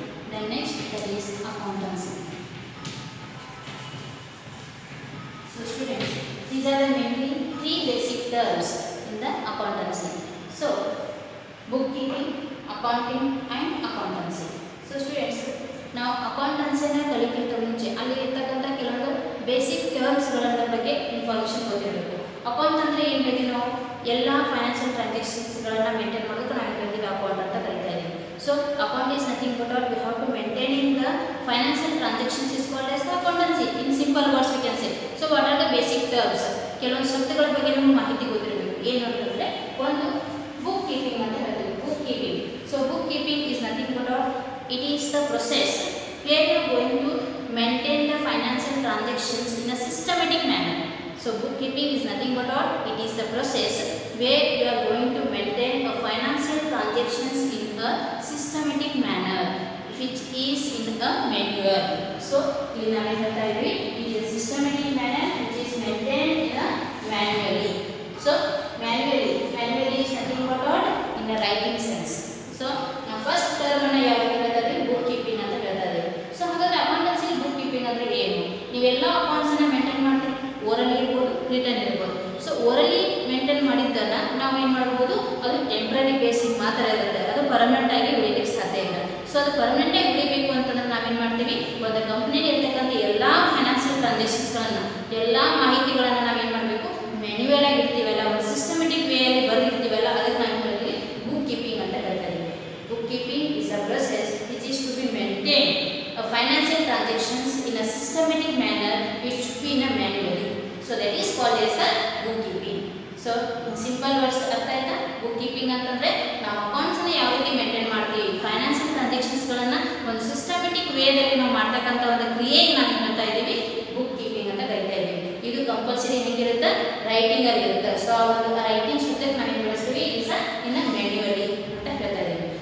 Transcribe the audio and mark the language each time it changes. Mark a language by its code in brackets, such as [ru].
[en] Then next, that is accountancy. So students, these are the mainly three basic terms in the accountancy. So bookkeeping, accounting and accountancy. So students, [kn] ನಾವು ಅಕೌಂಟೆನ್ಸಿನ ಕಲಿಯಕ್ಕಿಂತ ಮುಂಚೆ ಅಲ್ಲಿ ಇರ್ತಕ್ಕಂಥ ಕೆಲವೊಂದು basic ಟರ್ಮ್ಸ್ಗಳ ಬಗ್ಗೆ information ಗೊತ್ತಿರಬೇಕು. Account ಅಂದರೆ ಏನು ಹೇಳ್ತೀವಿ ನಾವು, ಎಲ್ಲ ಫೈನಾನ್ಷಿಯಲ್ ಟ್ರಾನ್ಸಾಕ್ಷನ್ಸ್ಗಳನ್ನು ಮೇಂಟೈನ್ ಮಾಡೋದಕ್ಕೆ ನಾವು ಏನು ಹೇಳ್ತೀವಿ ಅಕೌಂಟ್ ಅಂತ ಕರಿತಾ ಇದ್ದೀವಿ. [en] So account is nothing but all we have to maintaining the financial transactions is called as the accountancy. In simple words we can say. So what are the basic terms? [kn] ಕೆಲವೊಂದು ಶಬ್ದಗಳ ಬಗ್ಗೆ ನಮಗೆ ಮಾಹಿತಿ ಗೊತ್ತಿರಬೇಕು. ಏನು ಅಂತಂದರೆ ಒಂದು ಬುಕ್ ಕೀಪಿಂಗ್ ಅಂತ ಹೇಳ್ತೀವಿ. Book keeping. So book keeping is nothing but all, [en] it is the process where you are going to maintain the financial transactions in a systematic manner. So bookkeeping is nothing but all, it is the process where you are going to maintain a financial transactions in a systematic manner, which is in a manual. So [kn] ಇಲ್ಲಿ ನಾವು ಏನು ಹೇಳ್ತಾ ಇದ್ವಿ, [en] it is a systematic manner which is maintained in a manually. So manually is nothing but all in a writing sense. [kn] So ನಾವು first term ಅನ್ನು ಯಾವ ರೀತಿ ಹೇಳ್ತಾ ಇದ್ದೀವಿ, ಬುಕ್ ಕೀಪಿಂಗ್ ಅಂತ ಹೇಳ್ತಾ ಇದ್ದೀವಿ. ಸೊ ಹಾಗಾದ್ರೆ ಅಕೌಂಟೆನ್ಸಿ ಬುಕ್ ಕೀಪಿಂಗ್ ಅಂದರೆ ಏನು? ನೀವೆಲ್ಲ ಅಕೌಂಟ್ಸನ್ನು ಮೇಂಟೈನ್ ಮಾಡ್ತೀವಿ, ಓರಲಿ ಇರ್ಬೋದು, ರಿಟರ್ನ್ ಇರ್ಬೋದು. ಸೊ ಓರಲಿ ಮೇಂಟೈನ್ ಮಾಡಿದ್ದನ್ನು ನಾವು ಏನು ಮಾಡ್ಬೋದು, ಅದು ಟೆಂಪ್ರರಿ ಬೇಸಿಗೆ ಮಾತ್ರ ಇರುತ್ತೆ, ಅದು ಪರ್ಮನೆಂಟ್ ಆಗಿ ಉಳಿಲಿಕ್ಕೆ ಸಾಧ್ಯ ಇಲ್ಲ. ಸೊ ಅದು ಪರ್ಮನೆಂಟ್ ಆಗಿ ಉಳಿಬೇಕು ಅಂತಂದ್ರೆ ನಾವೇನು ಮಾಡ್ತೀವಿ, ಒಂದು ಕಂಪ್ನಿಯಲ್ಲಿ ಇರ್ತಕ್ಕಂಥ ಎಲ್ಲ ಫೈನಾನ್ಷಿಯಲ್ ಟ್ರಾನ್ಸಾಕ್ಷನ್ಸ್ಗಳನ್ನು, ಎಲ್ಲ ಮಾಹಿತಿಗಳನ್ನು ನಾವೇನು ಮಾಡಬೇಕು, ಮ್ಯಾನ್ಯುವಲ್ ಆಗಿ ಇರ್ತೀವಲ್ಲ, ಒಂದು ಸಿಸ್ಟಮೆಟಿಕ್ ವೇಯಲ್ಲಿ ಬರೆದಿರ್ತೀವಲ್ಲ, ಅದಕ್ಕೆ ನಾವು ಹೇಳ್ತೀವಿ ಬುಕ್ ಕೀಪಿಂಗ್ ಅಂತ ಹೇಳ್ತಾ ಇದ್ದೀವಿ. [en] Bookkeeping is a process which is to be maintained financial transactions in a systematic manner which should be in a manually. So that is called as the bookkeeping. So in simple words [kn] ಅರ್ಥ ಆಯ್ತಾ? bookkeeping ಅಂತಂದ್ರೆ ನಾವು accounts ಅನ್ನು ಯಾವ ರೀತಿ maintain ಮಾಡ್ತೀವಿ, financial transactions ಗಳನ್ನ ಒಂದು ಸಿಸ್ಟಮೆಟಿಕ್ ವೇದಲ್ಲಿ ನಾವು ಮಾಡ್ತಕ್ಕಂಥ ಒಂದು ಕ್ರಿಯೆಗೆ ನಾವು ಏನು ಹೇಳ್ತಾ ಇದ್ದೀವಿ, ಬುಕ್ ಕೀಪಿಂಗ್ ಅಂತ ಕರಿತಾ ಇದ್ದೀವಿ. ಇದು ಕಂಪಲ್ಸರಿ ಹೆಂಗಿರುತ್ತೆ, ರೈಟಿಂಗ್ ಅಲ್ಲಿ ಇರುತ್ತೆ. ಸೊ ಆ ಒಂದು ರೈಟಿಂಗ್ ಶಬ್ದಕ್ಕೆ ನಾವು ಏನು ಬಳಸ್ತೀವಿ, [en] is in manually [kn] ಅಂತ ಹೇಳ್ತಾ ಇದ್ದೀವಿ.